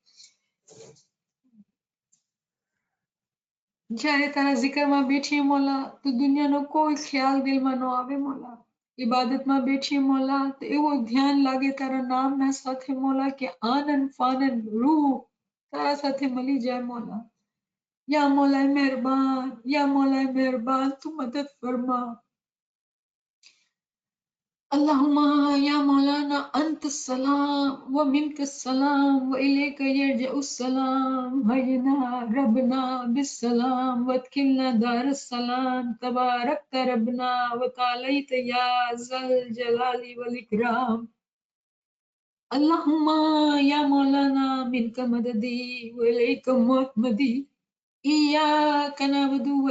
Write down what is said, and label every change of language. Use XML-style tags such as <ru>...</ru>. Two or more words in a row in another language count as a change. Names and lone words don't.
<gu>જ્યારે તારા zikરમાં બેઠીએ મોલા તો દુનિયાનો કોઈ ખ્યાલ દિલમાં ન આવે મોલા, ઇબાદતમાં બેઠીએ મોલા તો એવું ધ્યાન લાગે તારા નામના સાથે મોલા કે આનંદ ફાનંદ રૂહ તારા સાથે મળી જાય મોલા.</gu> <hi>या मौला मेहरबान, या मौला मेहरबान तू मदद फरमा।</hi> <ar>اللهم يا مولانا أنت السلام و منك السلام و إليك يرجع السلام حينا ربنا بالسلام وأدخلنا دار السلام تبارك ربنا و تعاليت يا ذا الجلال والإكرام. اللهم يا مولانا منك مددي و إليك معتمدي إياك نعبد و</ar>